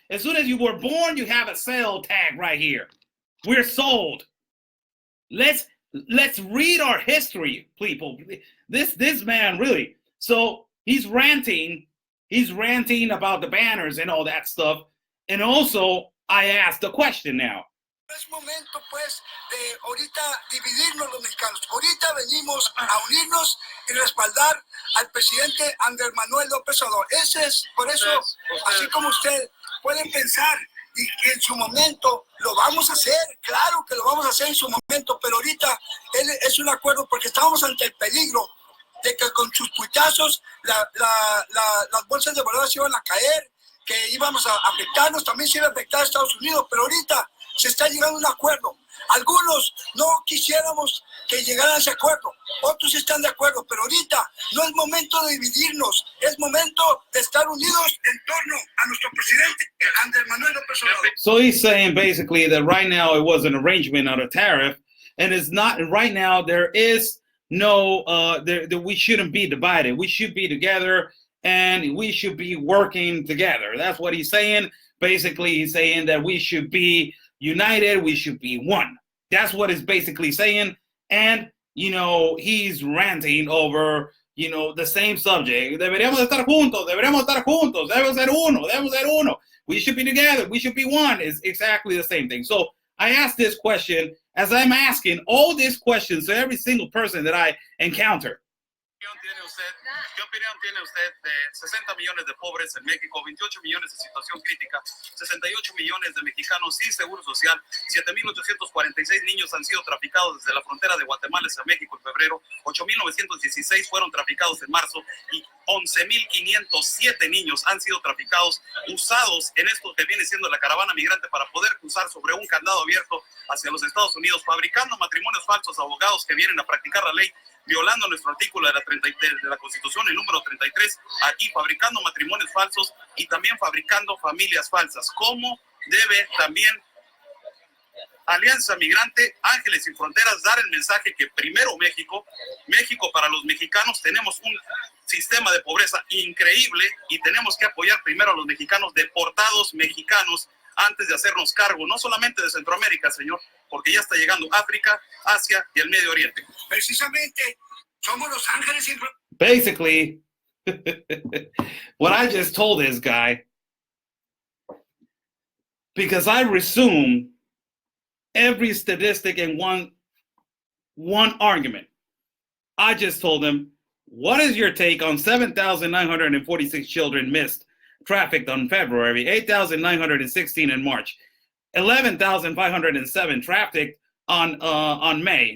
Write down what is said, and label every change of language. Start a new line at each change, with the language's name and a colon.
English: As soon as you were born, you have a sale tag right here. We're sold. Let's read our history, people. This man really. So he's ranting about the banners and all that stuff. And also, I asked the question now.
Spanish: Es momento, pues, de ahorita dividirnos los mexicanos. Ahorita venimos a unirnos y respaldar al presidente Andrés Manuel López Obrador. Ese es, por eso, así como usted pueden pensar, y en su momento lo vamos a hacer, claro que lo vamos a hacer en su momento, pero ahorita es un acuerdo porque estamos ante el peligro de que con sus puitazos las bolsas de valores iban a caer, que íbamos a afectarnos, también se iba a afectar a Estados Unidos, pero ahorita se está llegando a un acuerdo. Algunos no quisiéramos que llegara a ese acuerdo, otros están de acuerdo, pero ahorita no es momento de dividirnos, es momento de estar unidos en torno a nuestro presidente Andrés Manuel López Obrador.
English: So he's saying basically that right now it was an arrangement on a tariff, and it's not right now. There is no that we shouldn't be divided. We should be together, and we should be working together. That's what he's saying. Basically, he's saying that we should be united, we should be one. That's what it's basically saying. And, you know, he's ranting over, you know, the same subject.
Spanish: Deberíamos estar juntos, debemos ser uno.
English: We should be together, we should be one. It's exactly the same thing. So I asked this question as I'm asking all these questions to every single person that I encounter.
Spanish: ¿Qué opinión tiene usted de 60 millones de pobres en México, 28 millones de situación crítica, 68 millones de mexicanos sin seguro social, 7,846 niños han sido traficados desde la frontera de Guatemala hacia México en febrero, 8,916 fueron traficados en marzo y 11,507 niños han sido traficados, usados en esto que viene siendo la caravana migrante para poder cruzar sobre un candado abierto hacia los Estados Unidos, fabricando matrimonios falsos, abogados que vienen a practicar la ley, violando nuestro artículo de la Constitución, el número 33, aquí fabricando matrimonios falsos y también fabricando familias falsas. ¿Cómo debe también Alianza Migrante, Ángeles Sin Fronteras, dar el mensaje que primero México para los mexicanos tenemos un sistema de pobreza increíble y tenemos que apoyar primero a los mexicanos deportados mexicanos antes de hacernos cargo, no solamente de Centroamérica, señor, porque ya está llegando África, Asia y el Medio Oriente. Precisamente, somos los ángeles sin fronteras.
English: Basically, what I just told this guy, because I resume every statistic in one argument. I just told him, what is your take on 7,946 children missed, trafficked on February, 8,916 in March, 11,507 trafficked on May.